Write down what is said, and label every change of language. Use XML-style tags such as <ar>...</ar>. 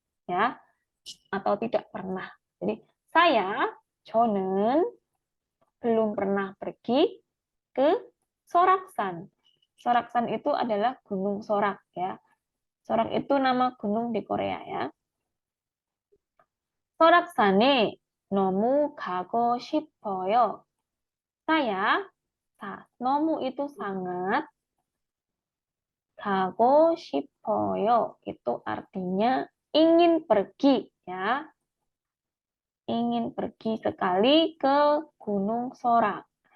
<id>Ya. Atau tidak pernah. Jadi saya, 저는 belum pernah pergi ke Soraksan. Soraksan itu adalah Gunung Sorak ya. Sorak itu nama gunung di Korea ya.</id> <ko>Soraksan에 너무 가고 싶어요.</ko> <id>Saya, 너무 itu sangat,</id> <ko>가고 싶어요.</ko> <id>Itu artinya ingin pergi ya. Ingin pergi sekali ke Gunung Sorak.</id>